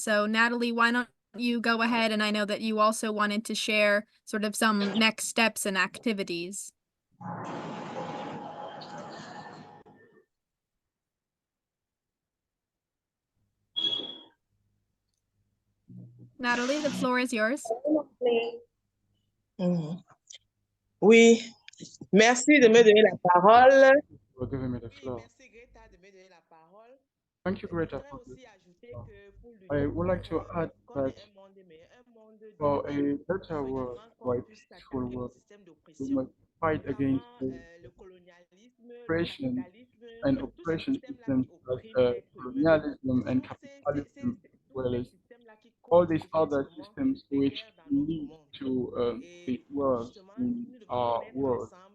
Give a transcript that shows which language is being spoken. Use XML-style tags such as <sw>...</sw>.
<en>So Natalie, why don't you go ahead? And I know that you also wanted to share sort of some next steps and activities. Natalie, the floor is yours.</en> <fr>Oui, merci de me donner la parole.</fr> <en>For giving me the floor.</en> <fr>Merci Greta de me donner la parole.</fr> <en>Thank you, Greta, for this. I would like to add that for a better world, for a peaceful world, we must fight against the oppression and oppression systems like colonialism and capitalism, as well as all these other systems which lead to the wars in our world.</en>